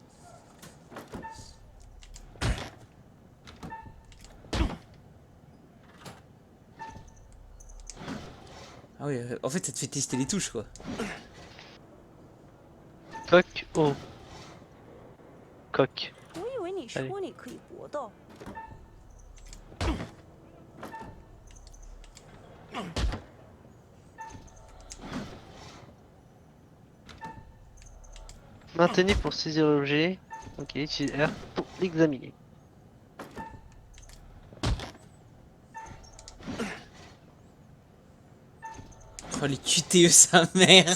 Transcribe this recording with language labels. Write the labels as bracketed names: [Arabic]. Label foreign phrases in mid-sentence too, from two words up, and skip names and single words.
[French] Ah oui, en fait ça te fait tester les touches quoi. Coq, oh. Coq. [Chinese] 我以为你哎说你可以搏斗。 [French] Maintenez pour saisir l'objet. Ok, utilise R pour l'examiner. Oh les QTE sa mère.